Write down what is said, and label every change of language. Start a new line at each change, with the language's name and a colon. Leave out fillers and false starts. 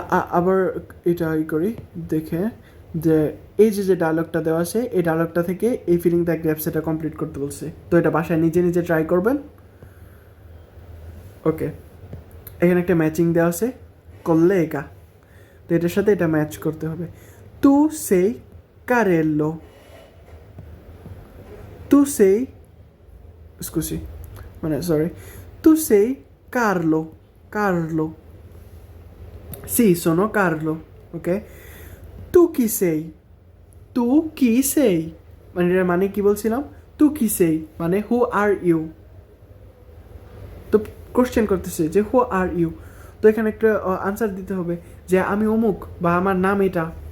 Bangla: আবার এটা করি দেখে যে এই যে ডায়লগটা দেওয়া আছে এই ডায়লগটা থেকে এই ফিলিং দ্য গ্যাপস এটা কমপ্লিট করতে বলছে তো এটা বাসায় নিজে ট্রাই করবেন ওকে, এখানে একটা ম্যাচিং দেওয়া আছে collega, তো এটার সাথে এটা ম্যাচ করতে হবে।
Italian: Tu sei Carello, tu sei, scusi, মানে sorry, tu sei Carlo, Carlo, sì sono Carlo, ok? Tu chi sei? Tu chi sei?
Bangla: মানে এটার মানে কি বলছিলাম?
Italian: Tu chi sei মানে
English: who are you?
Bangla: তো কোশ্চেন করতেছে যে হু আর ইউ, তো এখানে একটা আনসার দিতে হবে যে আমি অমুক বা আমার নাম এটা।